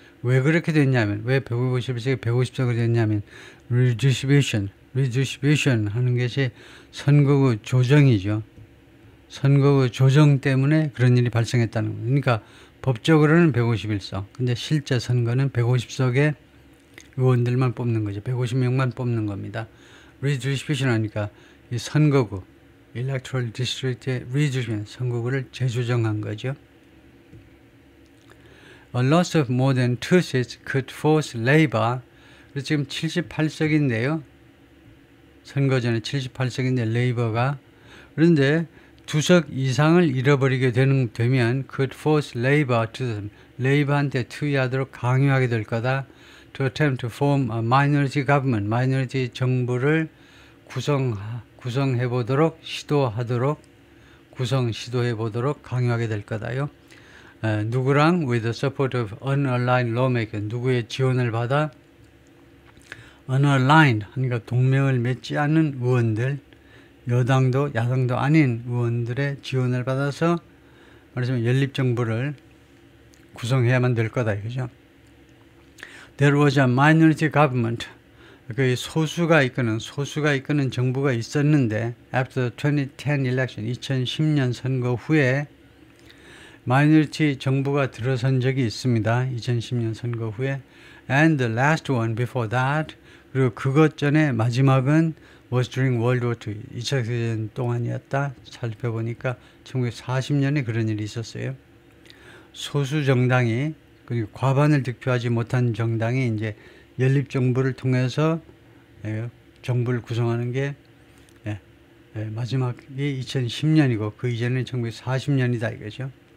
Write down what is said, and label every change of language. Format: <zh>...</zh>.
<ko>왜 그렇게 됐냐면, 왜 151석이 150석이 됐냐면, redistribution 하는 것이 선거구 조정이죠. 선거구 조정 때문에 그런 일이 발생했다는 거예요. 그러니까 법적으로는 151석, 근데 실제 선거는 150석의 의원들만 뽑는 거죠. 150명만 뽑는 겁니다. redistribution 하니까 이 선거구, electoral district의 redistribution, 선거구를 재조정한 거죠.</ko> <en>A loss of more than 2 seats could force Labour.</en> <ko>그래서 지금 78석인데요. 선거 전에 78석인데 레이버가, 그런데 2석 이상을 잃어버리게 되면</ko> <en>could force Labour to,</en> <ko>레이버한테 투의하도록 강요하게 될 거다.</ko> <en>to attempt to form a minority government,</en> <ko>마이너리티 정부를 구성해 보도록 시도해 보도록 강요하게 될 거다요. 누구랑</ko> <en>with the support of unaligned lawmaker,</en> <ko>누구의 지원을 받아 unaligned 하니까 동맹을 맺지 않은 의원들, 여당도 야당도 아닌 의원들의 지원을 받아서 말하자면 연립정부를 구성해야만 될 거다 이거죠.</ko> <en>There was a minority government.</en> <ko>그 소수가 이끄는 정부가 있었는데</ko> <en>after 2010 election,</en> <ko>2010년 선거 후에 마이너리티 정부가 들어선 적이 있습니다. 2010년 선거 후에.</ko> <en>And the last one before that,</en> <ko>그리고 그것 전에 마지막은</ko> <en>was during World War II,</en> <ko>2차 세계대전 동안이었다. 살펴보니까 1940년에 그런 일이 있었어요. 소수 정당이, 그리고 과반을 득표하지 못한 정당이 이제 연립정부를 통해서 정부를 구성하는 게 마지막이 2010년이고 그 이전은 1940년이다 이거죠.</ko>